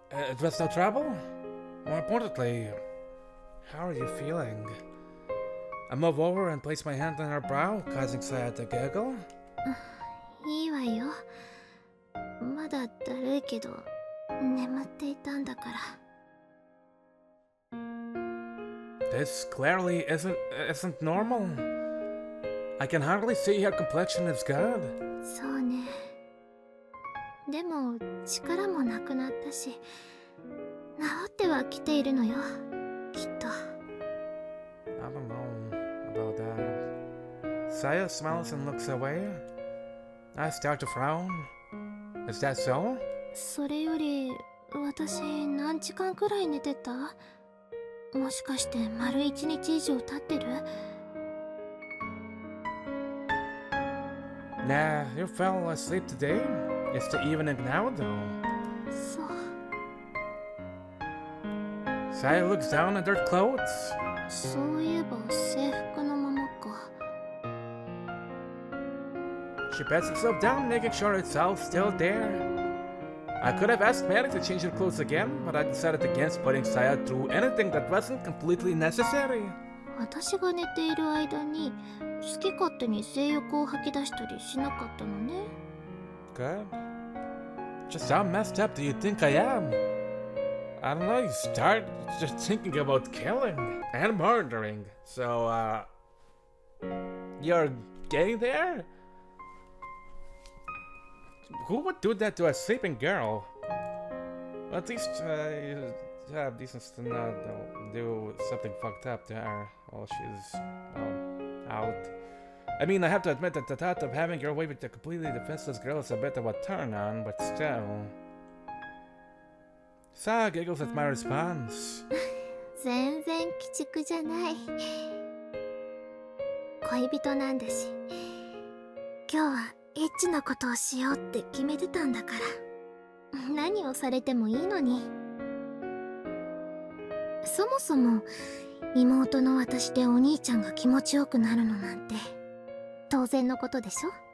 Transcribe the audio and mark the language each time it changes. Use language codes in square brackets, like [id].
[en] It was no trouble? More importantly, how are you feeling? I move over and place my hand on her brow, causing Saya to giggle. [ja] いいわよ。まだだるいけど、眠っていたんだから。 [en] This clearly isn't normal. I can hardly see her complexion is good. [ja] そうね。でも力もなくなったし、治ってはきているのよ、きっと。 [en] I don't know about that. Saya smiles and looks away. I start to frown. Is that so? [ja] それより、私何時間くらい寝てた？もしかして丸1日以上経ってる？ [en] Nah, you fell asleep today. It's the evening now, though. [ja] そう。 [en] Saya looks down at her clothes. [ja] そういえば制服のままか。 [en] She pats herself down, making sure it's all still there. I could have asked Mary to change her clothes again, but I decided against putting Saya through anything that wasn't completely necessary. [ja] 私が寝ている間に好き勝手に性欲を吐き出したりしなかったのね。 [en] Good. Just how messed up do you think I am? I don't know, you start just thinking about killing and murdering. So, you're getting there? Who would do that to a sleeping girl? Well, at least, you have decency to not do something fucked up to her while she's, out. I mean, I have to admit that the thought of having your way with a completely defenseless girl is a bit of a turn on, but still. Sa giggles at my response. [ja] 全然鬼畜じゃない。恋人なんだし、今日はエッチなことをしようって決めてたんだから。何をされてもいいのに。そもそも妹の私でお兄ちゃんが気持ちよくなるのなんて当然のことでしょ。